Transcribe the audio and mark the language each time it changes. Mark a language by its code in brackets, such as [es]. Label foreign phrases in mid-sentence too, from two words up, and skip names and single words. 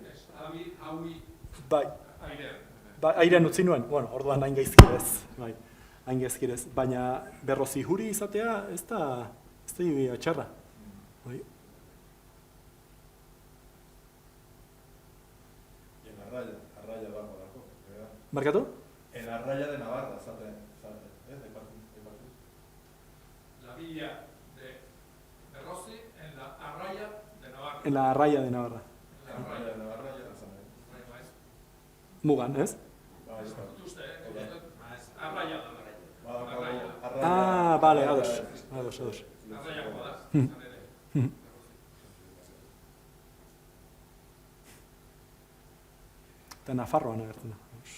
[eu] Bai, airean utzi nuen, orduan hain gaizkirez, baina Berrozi Juri izatea ez da txarra. Markatu? [es] En la Arraia de Navarra, ¿sabes? La Villa de Berrozi en la Arraia de Navarra. En la Arraia de Navarra. La Arraia de Navarra ya la saben. [eu] Mugan, ez? Arraia da. Bale, ados. Arraiakoa da. Eta Nafarroan agertzen da.